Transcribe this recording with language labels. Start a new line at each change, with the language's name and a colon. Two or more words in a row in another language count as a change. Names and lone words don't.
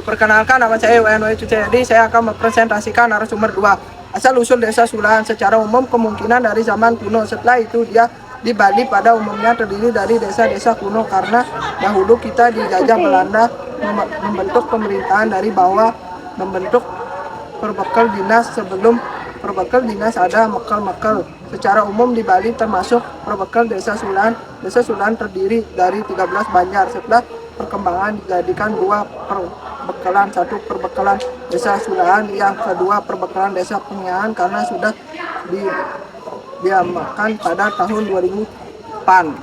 Indonesian: Perkenalkan, nama saya WNW Cucayadi. Saya akan mempresentasikan narasumber 2. Asal usul Desa Sulahan secara umum kemungkinan dari zaman kuno. Setelah itu dia di Bali pada umumnya terdiri dari desa-desa kuno karena dahulu kita dijajah Belanda, membentuk pemerintahan dari bawah, membentuk perbekal dinas. Sebelum perbekal dinas ada mekel-mekel. Secara umum di Bali termasuk perbekal Desa Sulahan. Desa Sulahan terdiri dari 13 banjar. Setelah perkembangan dijadikan 2 perbekalan, 1 perbekalan Desa Sulahan, yang kedua perbekalan Desa Pengyangan karena sudah diamankan pada tahun 2000-an.